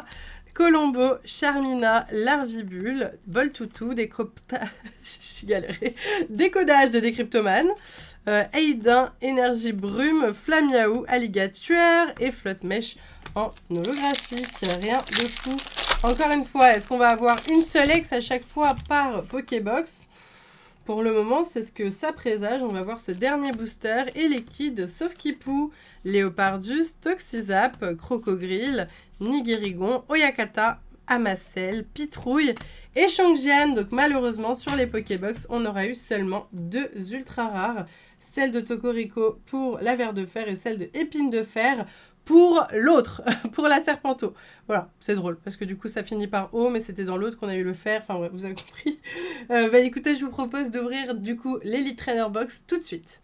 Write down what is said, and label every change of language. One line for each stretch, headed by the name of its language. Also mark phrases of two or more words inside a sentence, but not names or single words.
French: Colombo, Charmina, Larvibule, Voltoutou, Décodage de Décryptomane, Aidin, Énergie Brume, Flamiaou, Alligator et Flotte Mèche en holographique. Rien de fou. Encore une fois, est-ce qu'on va avoir une seule ex à chaque fois par Pokébox? Pour le moment, c'est ce que ça présage. On va voir ce dernier booster et les kids sauf Kipou, Léopardus, Toxizap, Crocogrill, Nigirigon, Oyakata, Amacel, Pitrouille et Chongjian. Donc malheureusement, sur les Pokébox, on aura eu seulement 2 ultra rares. Celle de Tocorico pour la verre de fer et celle de épine de fer pour l'autre, pour la Serpento. Voilà, c'est drôle, parce que du coup, ça finit par O, mais c'était dans l'autre qu'on a eu le fer. Enfin, bref, vous avez compris. Écoutez, je vous propose d'ouvrir, du coup, l'Elite Trainer Box tout de suite.